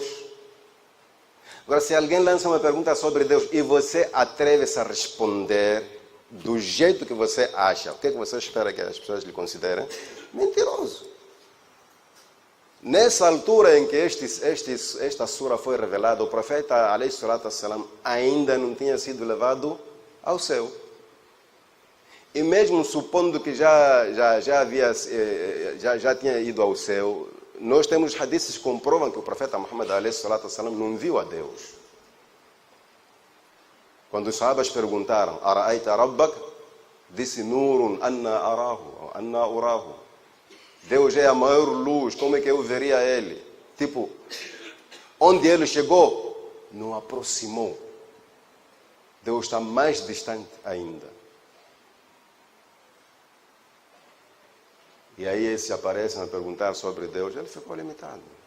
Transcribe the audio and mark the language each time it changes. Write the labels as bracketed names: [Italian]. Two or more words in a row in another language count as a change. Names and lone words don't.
[Portuguese] Agora, se alguém lança uma pergunta sobre Deus e você atreve-se a responder do jeito que você acha, o que você espera que as pessoas lhe considerem? Mentiroso. Nessa altura em que esta sura foi revelada, o profeta [Arabic] عليه الصلاة والسلام [Portuguese] ainda não tinha sido levado ao céu. E mesmo supondo que já tinha ido ao céu, nós temos hadiths que comprovam que o profeta Muhammad [Arabic] عليه الصلاة والسلام [Portuguese] não viu a Deus. Quando os sahabas perguntaram: [Arabic] أرأيت ربك? Disse: نور أنى أراه، أنى أراه. [Portuguese] Deus é a maior luz, como é que eu veria ele? Tipo, onde ele chegou, não aproximou. Deus está mais distante ainda. E aí eles aparecem a perguntar sobre Deus, ele ficou limitado.